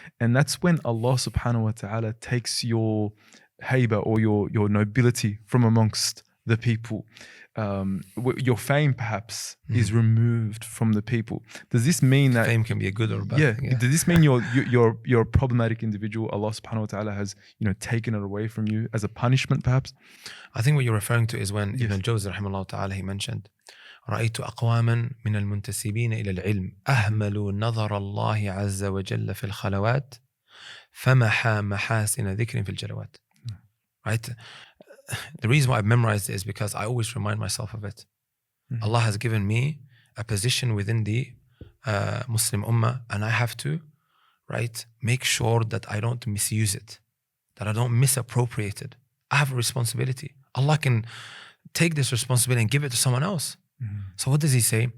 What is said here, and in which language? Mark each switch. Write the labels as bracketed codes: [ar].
[en] And that's when Allah subhanahu wa ta'ala takes your haiba or your nobility from amongst the people. Your fame perhaps is removed from the people. Does this mean that fame can be a good or a bad thing? Does this mean you're a problematic individual? Allah subhanahu wa ta'ala has taken it away from you as a punishment perhaps? I think what you're referring to is when Ibn al-Jawzi rahimahullah ta'ala, he mentioned [ar] رأيت أقواما من المنتسبين إلى العلم أهملوا نظر الله عز وجل في الخلوات فمحى محاسن ذكر في الجلوات. [en] Right? The reason why I've memorized it is because I always remind myself of it. Allah has given me a position within the Muslim Ummah, and I have to, make sure that I don't misuse it, that I don't misappropriate it. I have a responsibility. Allah can take this responsibility and give it to someone else. So what does he say?